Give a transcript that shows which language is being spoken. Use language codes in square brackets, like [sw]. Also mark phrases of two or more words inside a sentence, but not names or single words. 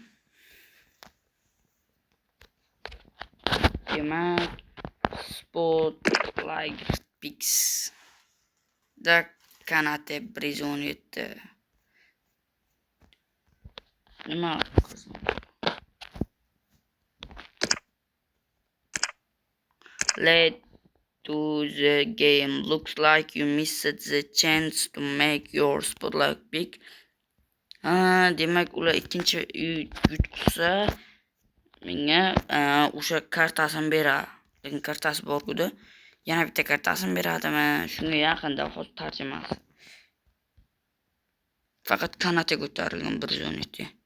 [uz] Demak, Spotlight Pix da Kanate 117. Nima qilsam? [en] Late to the game. Looks like you missed the chance to make your spotlight big. [uz] Demak, ular ikkinchi yutqizsa menga o'sha kartasini beradi. Lekin kartasi bor-ku-da. Yana bitta kartasini beradimi? Shunga yaqinda hozir tarjimasi. Faqat Kanate ko'tarilgan 117.